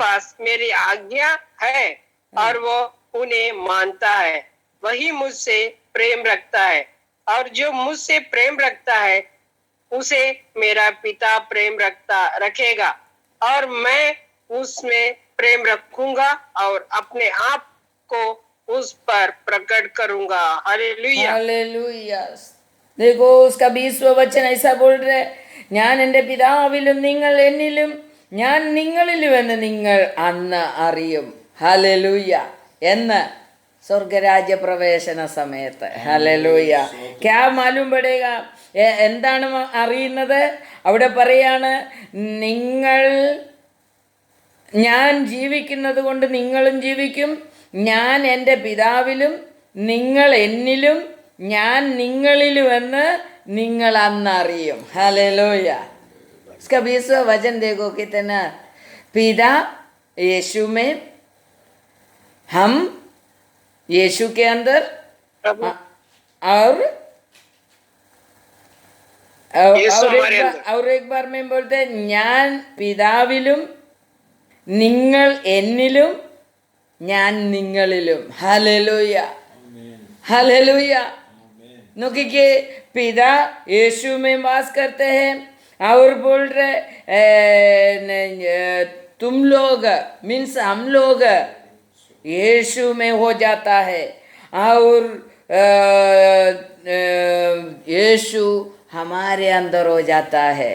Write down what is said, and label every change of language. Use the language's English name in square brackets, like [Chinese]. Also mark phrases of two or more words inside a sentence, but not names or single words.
[Hindi] पास मेरी आज्ञा है और वो उन्हें मानता है वही मुझसे प्रेम रखता है, और जो मुझसे प्रेम रखता है उसे मेरा पिता प्रेम रखेगा, और मैं उसमें प्रेम रखूंगा और अपने आप को उस पर प्रकट करूंगा। हालेलुया। हालेलुया। देखो उसका 20वां वचन ऐसा बोल रहे, [Malayalam] ഞാൻ എൻ്റെ പിതാവിലും നിങ്ങൾ എന്നിലും ഞാൻ നിങ്ങളിലുമെന്ന് നിങ്ങൾ അന്ന് അറിയും. ഹല്ലേലൂയ. എന്ന് സ്വർഗരാജ്യ പ്രവേശന സമയത്ത്. ഹല്ലേലൂയ. [Hindi] क्या मालूम पड़ेगा, [Malayalam] എന്താണ് അറിയുന്നത്? അവിടെ പറയാണ്, നിങ്ങൾ, ഞാൻ ജീവിക്കുന്നത് കൊണ്ട് നിങ്ങളും ജീവിക്കും, ഞാൻ എൻ്റെ പിതാവിലും നിങ്ങൾ എന്നിലും ഞാൻ നിങ്ങളിലുമെന്ന് നിങ്ങൾ അന്നറിയും. [Hindi] हालेलुया। इसका 20वां वचन देखो कितना, पिता यीशु में, हम यीशु के अंदर, और यीशु हमारे अंदर। और एक बार में बोलते हैं, [Malayalam] ഞാൻ പിതാവിലും നിങ്ങൾ എന്നിലും ഞാൻ നിങ്ങളിലും. [Hindi] हालेलुया। हालेलुया। नोकिए, पिता यीशु में वास करते हैं और बोल रहे तुम लोग मीन्स हम लोग यीशु में हो जाता है, और यीशु हमारे अंदर हो जाता है।